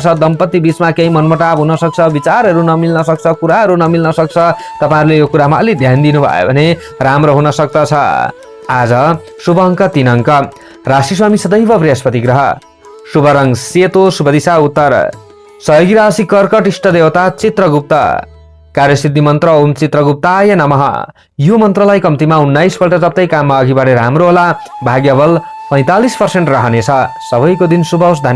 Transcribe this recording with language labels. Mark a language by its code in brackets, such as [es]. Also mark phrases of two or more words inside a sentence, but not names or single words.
[ne] दम्पति बीचमा केही मनमुटाव हुन सक्छ, विचारहरू नमिल्न सक्छ, कुराहरू नमिल्न सक्छ। तपाईँहरूले यो कुरामा अलिक ध्यान दिनुभयो भने राम्रो हुन सक्दछ। आज शुभ अङ्क 3 अङ्क। राशि स्वामी सदैव बृहस्पति ग्रह। शुभ रङ सेतो, शुभ दिशा उत्तर। सहयोगी राशि कर्कट, इष्ट देवता चित्रगुप्त। कार्यसिद्धि मन्त्र [sa] ओम चित्रगुप्ताय नमः। [ne] यो मन्त्रलाई कम्तीमा 19 पल्ट जप्दै काममा अघि बढेर राम्रो होला। भाग्यबल 45% रहनेछ। सबैको दिन शुभ होस्।